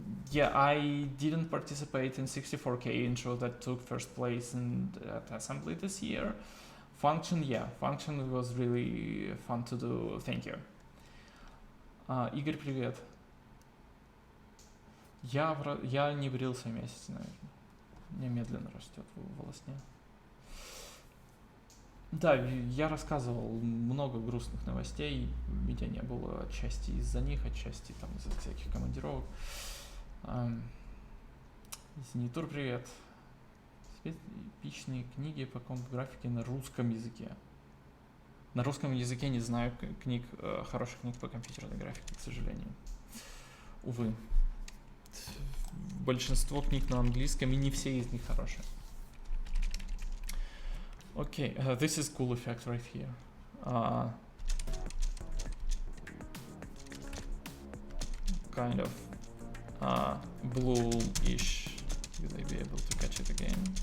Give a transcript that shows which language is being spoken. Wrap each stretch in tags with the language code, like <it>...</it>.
<en>Yeah, I didn't participate in 64K intro that took first place in assembly this year. Function was really fun to do. Thank you.</en> <ru>Игорь, привет. Я не брился месяц, наверное. Мне медленно растет волосня. Да, я рассказывал много грустных новостей. Меня не было отчасти из-за них, отчасти там из-за всяких командировок. Зенитур, привет. Эпичные книги по компьютер-графике на русском языке. На русском языке не знаю хороших книг по компьютерной графике, к сожалению. Увы. Большинство книг на английском, и не все из них хорошие.</ru> <en>Okay, this is cool effect right here. Kind of blue-ish. Will I be able to catch it again?</en>